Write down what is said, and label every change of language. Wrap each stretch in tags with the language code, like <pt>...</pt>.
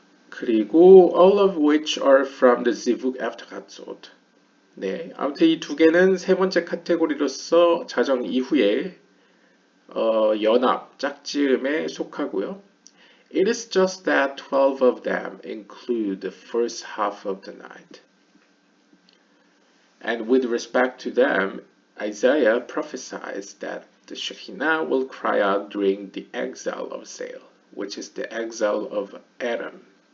<ko>그리고</ko> <en>all of which are from the zivug after Chatzot.</en> <ko>네, 아무튼 이 두 개는 세 번째 카테고리로서 자정 이후에 연합, 짝지음에 속하고요.</ko> <en>It is just that 12 of them include the first half of the night. And with respect to them, Isaiah prophesies that the Shekinah will cry out during the exile of Sail, which is the exile of Adam.</en>